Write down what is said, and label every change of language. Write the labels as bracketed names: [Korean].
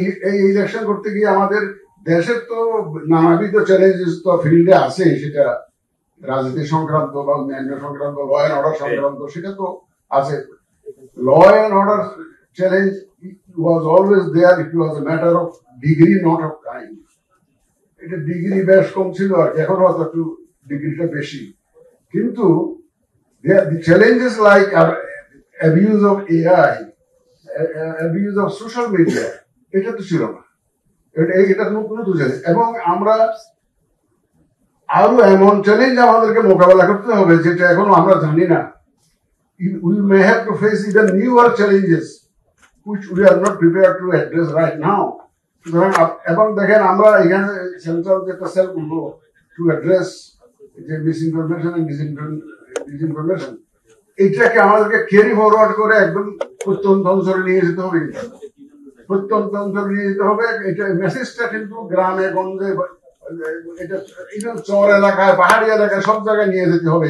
[Bangla] এই ইলেকশন করতে গিয়ে আমাদের দেশের তো নানাবিধ চ্যালেঞ্জেস তো ফিল্ডে আছে, সেটা রাজনীতি সংক্রান্ত বা অন্যান্য সংক্রান্ত, ল অ্যান্ড অর্ডার সংক্রান্ত, সেটা তো আছে। [English] Law and order challenge was always there. It was a matter of degree, not of kind. [Bangla] এটা ডিগ্রি বেশ কম ছিল, আর এখন হয়তো একটু ডিগ্রিটা বেশি। কিন্তু [English] the challenges like abuse of AI, abuse of social media, [Bangla] এটা তো ছিল না। এটা নতুন চ্যালেঞ্জ, এবং আমরা আরো এমন চ্যালেঞ্জ আমাদেরকে মোকাবেলা করতে হবে যেটা এখনো আমরা জানি না। [English] We may have to face even newer challenges which we are not prepared to address right now. [Bangla] এবং দেখেন, আমরা এখানে সেন্ট্রাল যেটা সেল করবো টু অ্যাড্রেস যে মিসইনফরমেশন এন্ড ডিসইনফরমেশন, এইটাকে আমাদেরকে ক্যারি ফরওয়ার্ড করে একদম প্রত্যন্ত অঞ্চলে নিয়ে যেতে হবে। প্রত্যন্ত অঞ্চলে নিয়ে যেতে হবে। এটা মেসেজটা কিন্তু গ্রামে গঞ্জে, এটা চর এলাকায়, পাহাড়ি এলাকায়, সব জায়গায় নিয়ে যেতে হবে।